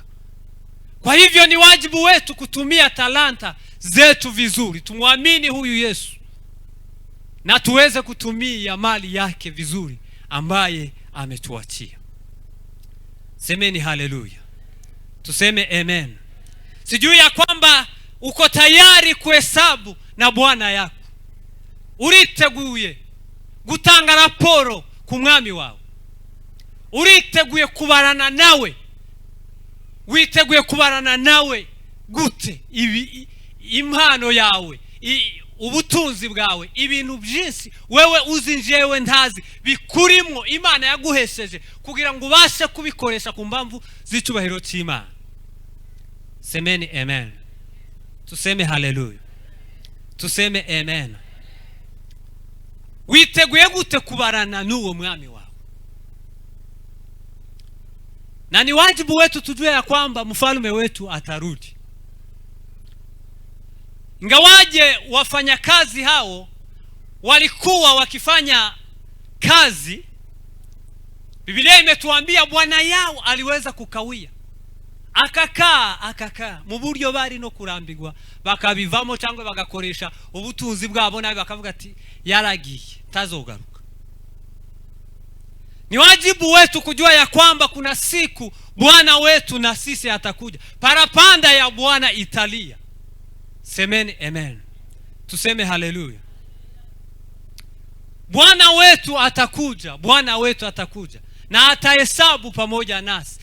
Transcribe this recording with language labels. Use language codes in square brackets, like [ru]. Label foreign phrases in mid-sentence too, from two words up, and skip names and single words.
[sw] Kwa hivyo ni wajibu wetu kutumia talanta zetu vizuri, tumwamini huyu Yesu, na tuweze kutumia mali yake vizuri ambaye ametuachia. Semeni haleluya. Tuseme amen. Sijui ya kwamba uko tayari kuhesabu na Bwana yako. [rw] Uriteguye gutanga raporo ku mwami wawe. Uriteguye kubarana nawe. Witeguye kubarana nawe gute impano yawe, ubutunzi bwawe, ibintu byinshi wewe uzi njewe ntazi bikurimo Imana yaguhesheje kugira ngo ubashe kubikoresha ku mpamvu z'icubahiro cy'Imana. [sw] Semeni amen. Tuseme haleluya. Tuseme amen. [rw] Witeguye gute kubarana n'uwo mwami wawe? [sw] Na ni wajibu wetu tujue ya kwamba mfalme wetu atarudi. Ingawaje wafanyakazi hao walikuwa wakifanya kazi, Biblia imetuambia Bwana yao aliweza kukawia, akakaa [rw] mu buryo bari no kurambirwa, bakabivamo cyangwa bagakoresha ubutunzi bwabo nabi, bakavuga ati yaragiye tazogaruka. [sw] Ni wajibu wetu kujua ya kwamba kuna siku Bwana wetu na sisi atakuja, parapanda ya Bwana italia. Semeni amen. Tuseme haleluya. Bwana wetu atakuja na atahesabu pamoja nasi.